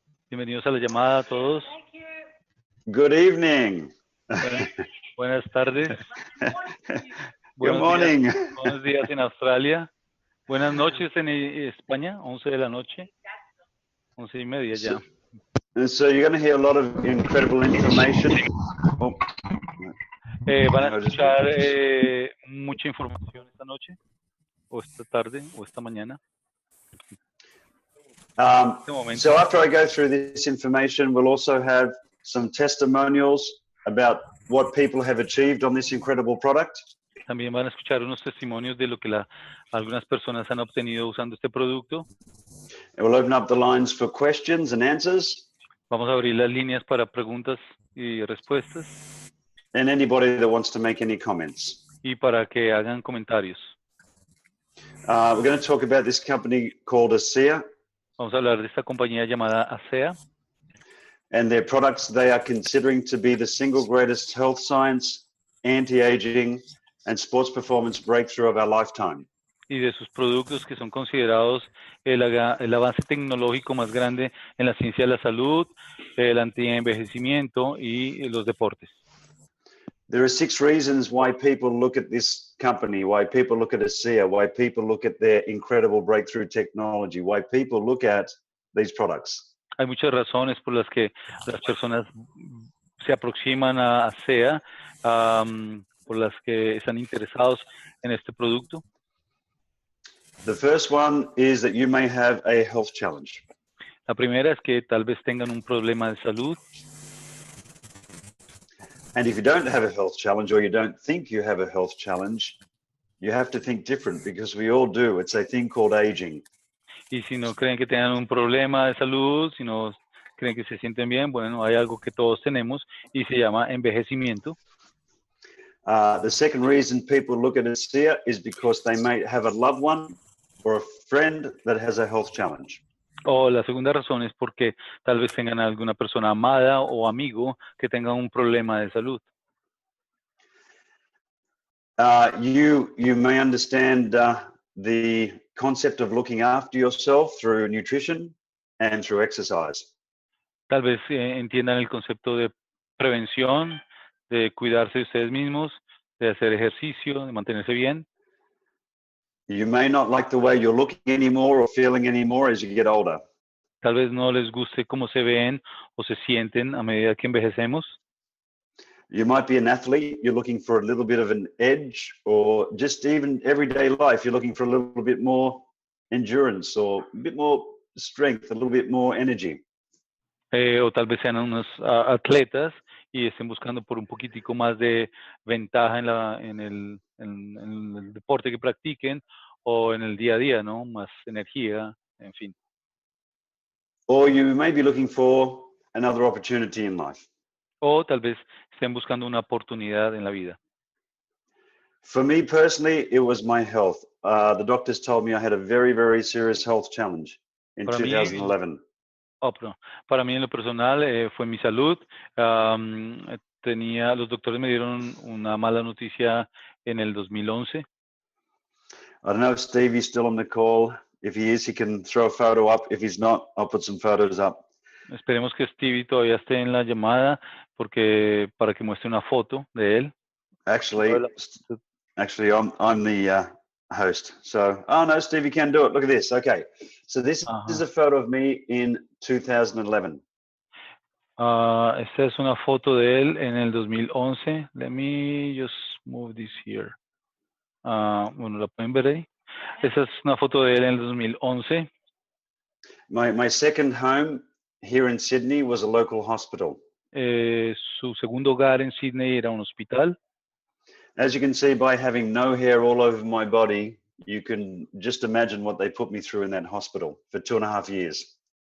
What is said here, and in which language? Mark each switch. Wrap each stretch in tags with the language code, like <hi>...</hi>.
<es>Bienvenidos a la llamada a todos.</es> <en>Good evening.</en> <es>Buenas tardes.</es> <en>Good morning.</en> <es>Buenos días en Australia. Buenas noches en España, 11 de la noche. 11:30 ya.</es> <en>So you're going to hear a lot of incredible information.</en> <es>Van a escuchar mucha información esta noche, o esta tarde, o esta mañana.</es> <en>So after I go through this information, we'll also have some testimonials about what people have achieved on this incredible product.</en> <es>También van a escuchar unos testimonios de lo que algunas personas han obtenido usando este producto.</es> <en>And we'll open up the lines for questions and answers.</en> <es>Vamos a abrir las líneas para preguntas y respuestas.</es> <en>And anybody that wants to make any comments.</en> <es>Y para que hagan comentarios.</es> <en>We're going to talk about this company called ASEA.</en> <es>Vamos a hablar de esta compañía llamada ASEA.</es> <en>And their products they are considering to be the single greatest health science, anti-aging, and sports performance breakthrough of our lifetime.</en> <es>Y de sus productos que son considerados el avance tecnológico más grande en la ciencia de la salud, el anti-envejecimiento y los deportes.</es> <en>There are 6 reasons why people look at this company, why people look at ASEA, why people look at their incredible breakthrough technology, why people look at these products.</en> <es>Hay muchas razones por las que las personas se aproximan a ASEA, por las que están interesados en este producto.</es> <en>The first one is that you may have a health challenge.</en> <es>La primera es que tal vez tengan un problema de salud.</es> <en>And if you don't have a health challenge or you don't think you have a health challenge, you have to think different because we all do. It's a thing called aging.</en> <es>Y si no creen que tengan un problema de salud, si no creen que se sienten bien, bueno, hay algo que todos tenemos y se llama envejecimiento.</es> <en>The second reason people look at ASEA is because they may have a loved one or a friend that has a health challenge.</en> <es>O la segunda razón es porque tal vez tengan alguna persona amada o amigo que tenga un problema de salud.</es> <en>You may understand the concept of looking after yourself through nutrition and through exercise.</en> <es>Tal vez entiendan el concepto de prevención, de cuidarse de ustedes mismos, de hacer ejercicio, de mantenerse bien.</es> <en>You may not like the way you're looking anymore or feeling anymore as you get older.</en> <es>Tal vez no les guste cómo se ven o se sienten a medida que envejecemos.</es> <en>You might be an athlete, you're looking for a little bit of an edge, or just even everyday life, you're looking for a little bit more endurance or a bit more strength, a little bit more energy.</en> <es>O tal vez sean unos atletas y estén buscando por un poquitico más de ventaja en el deporte que practiquen o en el día a día, ¿no? Más energía, en fin.</es> <en>Or you may be looking for another opportunity in life.</en> <es>O tal vez estén buscando una oportunidad en la vida.</es> <en>For me personally, it was my health. The doctors told me I had a very, very serious health challenge in 2011.</en> <es>Para mí en lo personal fue mi salud. Los doctores me dieron una mala noticia en el 2011.</es> <en>I don't know if Stevie's still on the call. If he is, he can throw a photo up. If he's not, I'll put some photos up.</en> <es>Esperemos que Stevie todavía esté en la llamada para que muestre una foto de él.</es> <en>Actually, I'm the host. So, oh no, Stevie can do it. Look at this. Okay. So this is a photo of me in 2011.</en> <es>Esta es una foto de él en el 2011.</es> <en>Let me just move this here.</en> <es>Bueno, la pueden ver ahí. Esta es una foto de él en el 2011.</es> <en>My second home here in Sydney was a local hospital</en> <es>su segundo hogar en Sydney era un hospital.</es> <en>As you can see, by having no hair all over my body, you can just imagine what they put me through in that hospital for 2.5 years.</en>